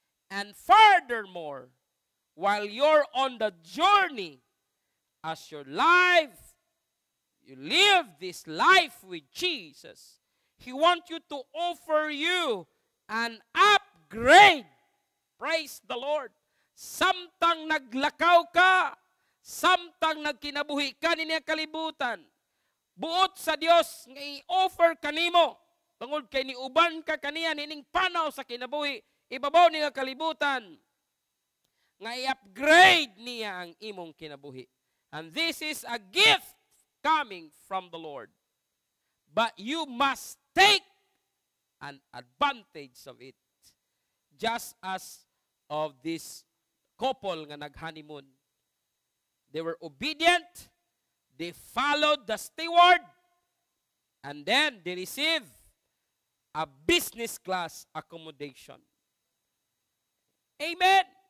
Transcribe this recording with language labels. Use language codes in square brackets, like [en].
[en] And furthermore, while you're on the journey, as your life, you live this life with Jesus, He wants you to offer you an upgrade. Praise the Lord. [ceb] Samtang naglakaw ka, samtang nagkinabuhi ka niya kalibutan, buot sa Dios nga i-offer kanimo, tungod kay niuban ka kaniya nining panaw sa kinabuhi, ibabaw niya kalibutan, nga i-upgrade niya ang imong kinabuhi. [en] And this is a gift coming from the Lord. But you must take an advantage of it. Just as of this couple [ceb] nga nag-honeymoon. [en] They were obedient, they followed the steward, and then they received a business class accommodation. Amen.